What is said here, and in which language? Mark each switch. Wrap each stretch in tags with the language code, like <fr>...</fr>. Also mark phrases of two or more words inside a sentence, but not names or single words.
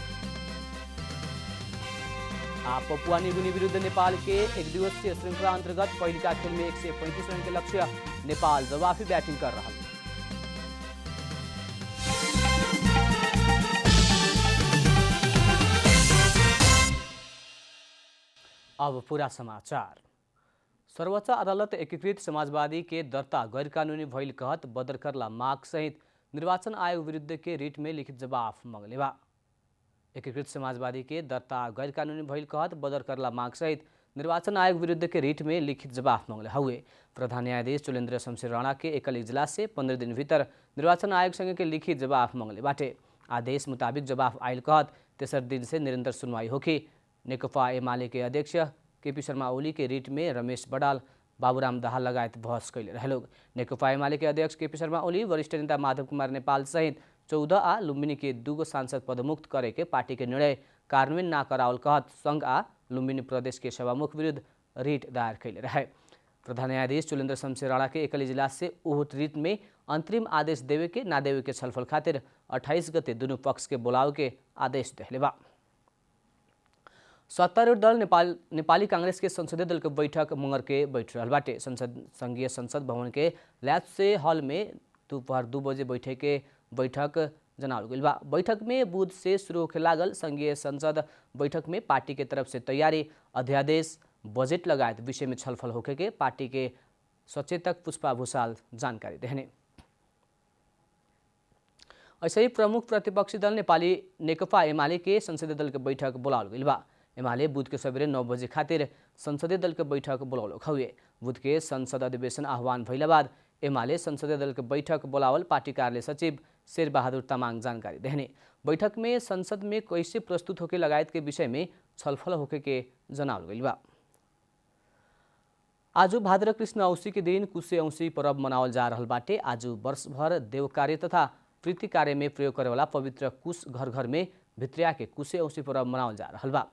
<bho>पपुआ न्यूगिनी विरुद्ध नेपाल के एक दिवसीय श्रृंखला अंतर्गत पहिलका खेल में 135 रन के लक्ष्य। नेपाल जवाफी बैटिंग कर रहल। अब पूरा समाचार। सर्वोच्च अदालत एकीकृत समाजवादी के दर्ता गैर कानूनी भइल कहत बदरकरला माग सहित निर्वाचन आयोग विरुद्ध के रिट में लिखित जवाब मांगले बा। एकीकृत समाजवादी के दर्ता गैर कानूनी भइल कहत बदरकरला माग सहित निर्वाचन आयोग विरुद्ध के रिट में लिखित जवाब मांगले हुए। प्रधान न्यायाधीश चुलेन्द्र शमशेर राणा के एकल इजलास से 15 दिन भीतर निर्वाचन आयोग संगे के लिखित जवाब मांगले बाटे। आदेश मुताबिक जवाब आयल कहत तेसर दिन से निरंतर सुनवाई होगी। नेकपा एमाले के अध्यक्ष केपी शर्मा ओली के रिट में रमेश बडाल, बाबुराम दाहाल लगायत बहस कैले रहे लोग। नेकपा एमाले के अध्यक्ष केपी शर्मा ओली वरिष्ठ नेता माधव कुमार नेपाल सहित 14 आ लुम्बिनी के 2 सांसद पदमुक्त करे के पार्टी के निर्णय कार्यान्वयन ना करावल कहत संघ आ लुम्बिनी प्रदेश के सभामुख विरुद्ध रिट दायर कैले रहे। प्रधान न्यायाधीश चुलेन्द्र शमशेर राणा के एकल इजलास से उह रिट में अंतरिम आदेश देवे के ना देवे के छलफल खातिर 28 गते दुनू पक्ष के बोलाव के आदेश देले बा। सत्तारूढ़ दल नेपाली कांग्रेस के संसदीय दल के बैठक मंगर के बैठ रहल बाटे। संघीय संसद भवन के लैप्से हॉल में दोपहर 2 बजे बैठे के बैठक जनावल गइल बा। बैठक में बुध से शुरू होखे लागल संघीय संसद बैठक में पार्टी के तरफ से तैयारी, अध्यादेश, बजेट लगायत विषय में छलफल होखे के पार्टी के सचेतक पुष्पा भूषाल जानकारी देहने। ऐसे ही प्रमुख प्रतिपक्षी दल नेपाली नेकपा एमाले के संसदीय दल के बैठक बोलावल गइल बा। एमाले बुध के सवेरे 9 बजे खातिर संसदीय दल के बैठक बोलावल हुए। बुध के संसद अधिवेशन आह्वान भइला बाद एमाले संसदीय दल के बैठक बोलावल पार्टी कार्यालय सचिव शेरबहादुर तामाङ जानकारी देहने। बैठक में संसद में कैसे प्रस्तुत होके लगायत के विषय में छलफल होके के जनावल गइल बा। आज भाद्र कृष्ण औँसी के दिन कुशे औँसी पर्व मनावल जा रहल बाटे। आज वर्षभर देव कार्य तथा प्रीति कार्य में प्रयोग करे वाला पवित्र कुश घर घर में भित्रिया के कुशे औँसी पर्व मनावल जा रहल बा।</bho>